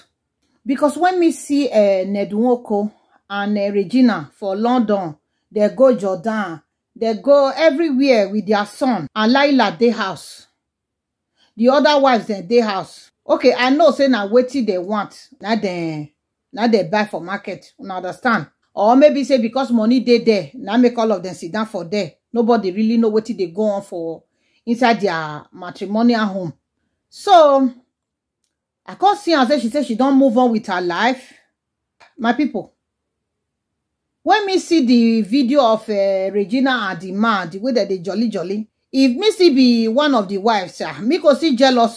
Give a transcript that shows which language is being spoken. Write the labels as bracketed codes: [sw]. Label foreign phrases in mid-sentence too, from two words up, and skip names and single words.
[pcm] Because when me see Ned Nwoko and Regina for London, they go Jordan, they go everywhere with their son, and Laila dey house. The other wives dey house. Okay, I know say na wetin they want. Now they buy for market. You understand? Or maybe say because money dey there, now make all of them sit down for there. Nobody really know wetin they go on for inside their matrimonial home. So I can't see her say she said she don't move on with her life. My people, when me see the video of Regina and the man, the way that they jolly, if me see be one of the wives, me go see jealous.